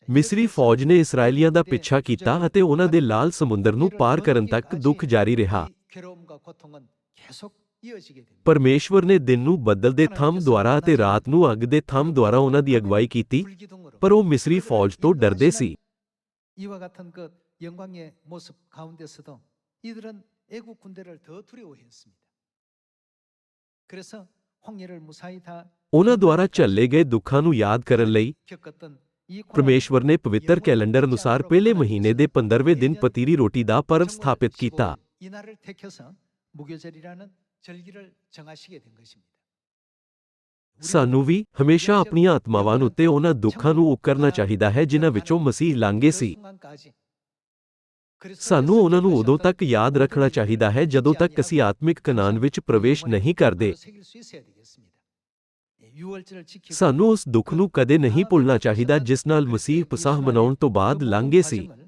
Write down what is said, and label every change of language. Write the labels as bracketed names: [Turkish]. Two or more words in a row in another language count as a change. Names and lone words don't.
[Punjabi] ਮਿਸਰੀ ਫੌਜ ਨੇ ਇਸਰਾਏਲੀਆਂ ਦਾ ਪਿੱਛਾ ਕੀਤਾ ਅਤੇ ਉਹਨਾਂ ਦੇ ਲਾਲ ਸਮੁੰਦਰ ਨੂੰ ਪਾਰ ਕਰਨ ਤੱਕ ਦੁੱਖ ਜਾਰੀ ਰਿਹਾ। ਪਰਮੇਸ਼ਵਰ ਨੇ ਦਿਨ ਨੂੰ ਬੱਦਲ ਦੇ ਥੰਮ ਦੁਆਰਾ ਅਤੇ ਰਾਤ ਨੂੰ ਅੱਗ ਦੇ ਥੰਮ ਦੁਆਰਾ ਉਹਨਾਂ ਦੀ ਅਗਵਾਈ ਕੀਤੀ, ਪਰ ਉਹ ਮਿਸਰੀ ਫੌਜ ਤੋਂ ਡਰਦੇ ਸੀ। [Korean] 이와 같은 그 영광의 모습 가운데서도 이들은 애국 군대를 더 두려워했습니다. 그래서 홍해를 무사히 다 [Punjabi] ਉਹਨਾਂ ਦੁਆਰਾ ਝੱਲੇ ਗਏ ਦੁੱਖਾਂ ਨੂੰ ਯਾਦ ਕਰਨ ਲਈ [Korean] 겪었던 이 [Punjabi] ਪਰਮੇਸ਼ਵਰ ਨੇ ਪਵਿੱਤਰ ਕੈਲੰਡਰ ਅਨੁਸਾਰ ਪਹਿਲੇ ਮਹੀਨੇ ਦੇ 15ਵੇਂ ਦਿਨ ਪਤੀਰੀ ਰੋਟੀ ਦਾ ਪਰਵ ਸਥਾਪਿਤ ਕੀਤਾ। [Korean] 이 날을 택해서 무교절이라는 절기를 정하시게 된 것입니다. [Punjabi] ਸਾਨੂੰ ਵੀ ਹਮੇਸ਼ਾ ਆਪਣੀਆਂ ਆਤਮਾਵਾਂ ਉੱਤੇ ਉਹਨਾਂ ਦੁੱਖਾਂ ਨੂੰ ਉਕਰਨਾ ਚਾਹੀਦਾ ਹੈ ਜਿਨ੍ਹਾਂ ਵਿੱਚੋਂ ਮਸੀਹ ਲੰਘੇ ਸੀ। ਸਾਨੂੰ ਉਹਨਾਂ ਨੂੰ ਉਦੋਂ ਤੱਕ ਯਾਦ ਰੱਖਣਾ ਚਾਹੀਦਾ ਹੈ ਜਦੋਂ ਤੱਕ ਅਸੀਂ ਆਤਮਿਕ ਕਨਾਨ ਵਿੱਚ ਪ੍ਰਵੇਸ਼ ਨਹੀਂ ਕਰਦੇ। ਸਾਨੂੰ ਉਸ ਦੁੱਖ ਨੂੰ ਕਦੇ ਨਹੀਂ ਭੁੱਲਣਾ ਚਾਹੀਦਾ ਜਿਸ ਨਾਲ ਮਸੀਹ ਪਸਾਹ ਮਨਾਉਣ ਤੋਂ ਬਾਅਦ ਲੰਘੇ ਸੀ।